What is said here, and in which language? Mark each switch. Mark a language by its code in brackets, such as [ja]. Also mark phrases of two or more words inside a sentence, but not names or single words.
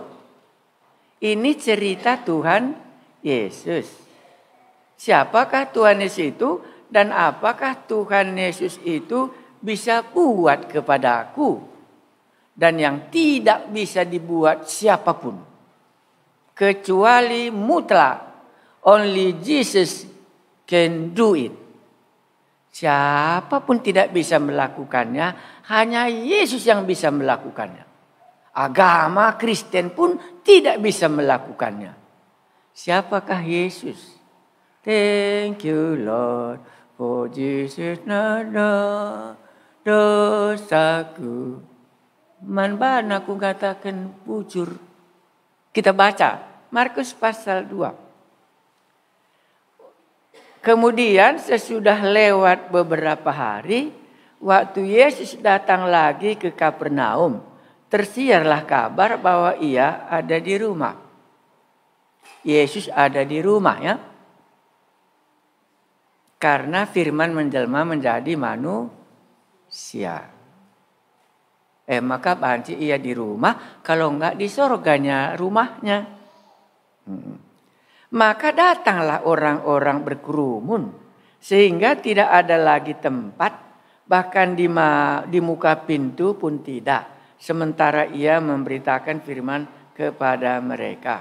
[id] Ini cerita Tuhan Yesus. Siapakah Tuhan Yesus itu dan apakah Tuhan Yesus itu bisa buat kepadaku dan yang tidak bisa dibuat siapapun kecuali mutlak. [en] Only Jesus can do it. [id] Siapapun tidak bisa melakukannya, hanya Yesus yang bisa melakukannya. Agama Kristen pun tidak bisa melakukannya. Siapakah Yesus? [en] Thank you Lord for Jesus [id] nada dosaku. [btx] Man bana ku katakan bujur. [id] Kita baca Markus pasal 2. Kemudian sesudah lewat beberapa hari, waktu Yesus datang lagi ke Kapernaum, tersiarlah kabar bahwa ia ada di rumah. Yesus ada di rumah ya. Karena firman menjelma menjadi manusia. Maka banci ia di rumah, kalau enggak di sorganya rumahnya. Maka datanglah orang-orang berkerumun, sehingga tidak ada lagi tempat, bahkan di muka pintu pun tidak. Sementara ia memberitakan firman kepada mereka.